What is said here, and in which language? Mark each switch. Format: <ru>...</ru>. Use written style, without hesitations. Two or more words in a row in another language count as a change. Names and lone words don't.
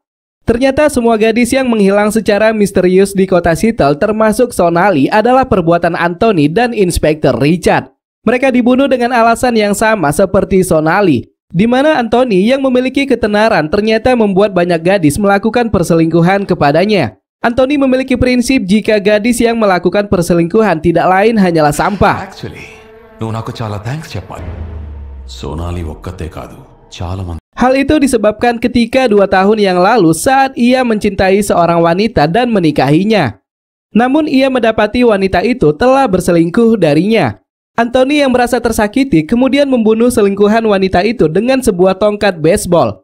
<id>Ternyata semua gadis yang menghilang secara misterius di kota Seattle termasuk Sonali adalah perbuatan Anthony dan Inspektur Richard. Mereka dibunuh dengan alasan yang sama seperti Sonali, di mana Anthony yang memiliki ketenaran ternyata membuat banyak gadis melakukan perselingkuhan kepadanya. Anthony memiliki prinsip jika gadis yang melakukan perselingkuhan tidak lain hanyalah sampah.</id> <en>Actually,</en> <te>నువ్వు నాకు చాలా థ్యాంక్స్ చెప్పాలి. సోనాలి ఒక్కతే కాదు, చాలా మంది.</te> <id>Hal itu disebabkan ketika 2 tahun yang lalu saat ia mencintai seorang wanita dan menikahinya. Namun ia mendapati wanita itu telah berselingkuh darinya. Anthony yang merasa tersakiti kemudian membunuh selingkuhan wanita itu dengan sebuah tongkat baseball.</id>